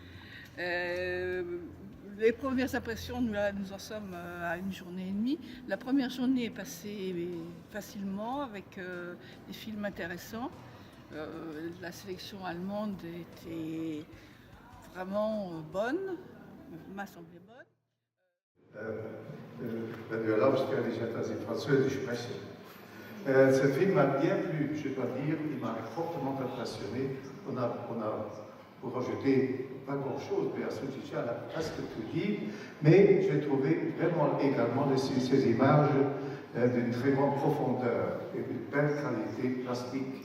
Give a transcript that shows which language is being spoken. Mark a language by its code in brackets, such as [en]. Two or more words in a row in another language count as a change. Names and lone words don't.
[fr] Les premières impressions, nous en sommes à une journée et demie. La première journée est passée facilement avec des films intéressants. La sélection allemande était vraiment bonne, m'a semblé bonne. [de] Wenn du erlaubst, werde ich etwas in Französisch sprechen. [fr] Ce film m'a bien plu, je dois dire, il m'a fortement impressionné. On a pour rejeter pas grand-chose, mais à ce sujet, elle a presque tout dit, mais j'ai trouvé vraiment également ces images d'une très grande profondeur et d'une belle qualité plastique.